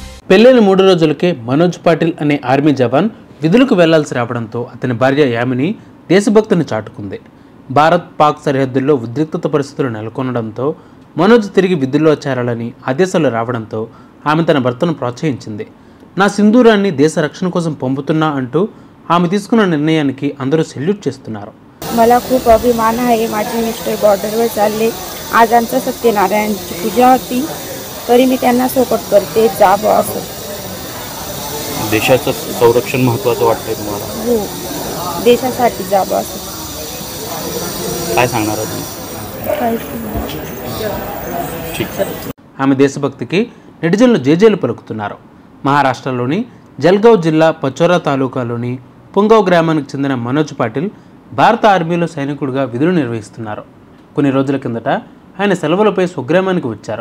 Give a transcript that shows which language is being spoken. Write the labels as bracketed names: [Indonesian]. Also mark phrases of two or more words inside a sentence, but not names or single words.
[Telugu] పెళ్లైన 3 రోజులకే మనోజ్ పాటిల్ అనే ఆర్మీ జవాన్ విధులకు వెళ్లాల్సి రావడంతో అతని భార్య యామిని దేశభక్తిని చాటుకుంది. భారత్ పాక్ సరిహద్దుల్లో ఉద్రిక్తత పరిస్థితులు నెలకొనడంతో మనోజ్ తిరిగి విధుల్లో చేరాలని ఆదేశాలు రావడంతో ఆమె తన భర్తను ప్రోత్సహించింది. నా సింధూరాన్ని దేశ రక్షణ కోసం పంపుతున్నా అంటూ ఆమె తీసుకున్న నిర్ణయానికి అందరూ సెల్యూట్ చేస్తున్నారు. [Marathi] मला खूप अभिमान आहे. माझे मिस्टर बॉर्डरवर चालले. आज आमच्या सत्यनारायणची पूजा होती तरी मी त्यांना सपोर्ट करते. जावं असं. देशाचं संरक्षण महत्त्वाचं वाटतंय तुम्हाला? हो, देशासाठी जावं असं. काय सांगणार तुम्ही? [Telugu] ఆమె దేశభక్తికి నెటిజన్లు జేజేలు పలుకుతున్నారు. మహారాష్ట్రలోని జల్గావ్ జిల్లా పచోరా తాలూకాలోని పుంగావ్ గ్రామానికి చెందిన మనోజ్ పాటిల్ భారత ఆర్మీలో సైనికుడిగా విధులు నిర్వహిస్తున్నారు. కొన్ని రోజుల కిందట ఆయన సెలవులపై స్వగ్రామానికి వచ్చారు.